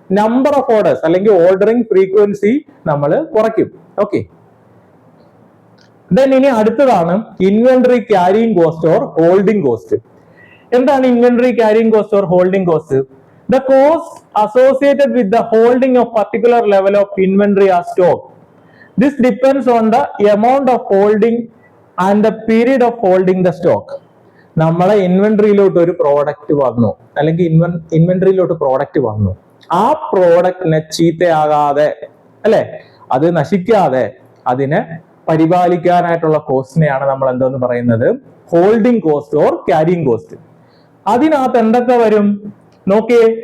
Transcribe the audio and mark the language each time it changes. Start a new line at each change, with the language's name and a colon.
Malayalam: Number of orders അല്ലെങ്കിൽ ordering frequency നമ്മൾ കുറയ്ക്കും. ഓക്കെ, ദെൻ ഇനി അടുത്തതാണ് inventory carrying cost or holding cost.
English: എന്താണ് inventory carrying cost or holding cost? The cost associated with the holding of particular level of inventory or stock. This depends on the amount of holding and the period of holding the stock.
Malayalam: നമ്മളെ ഇൻവെന്ററിയിലോട്ട് ഒരു product വന്നു, അല്ലെങ്കിൽ ഇൻവെന്ററിയിലോട്ട് product വന്നു. ആ പ്രോഡക്റ്റിനെ ചീത്തയാകാതെ അല്ലെ, അത് നശിക്കാതെ അതിനെ പരിപാലിക്കാനായിട്ടുള്ള കോസ്റ്റിനെയാണ് നമ്മൾ എന്തെന്ന് പറയുന്നത്? Holding cost or carrying cost. അതിനകത്ത് എന്തൊക്കെ വരും നോക്കിയേ.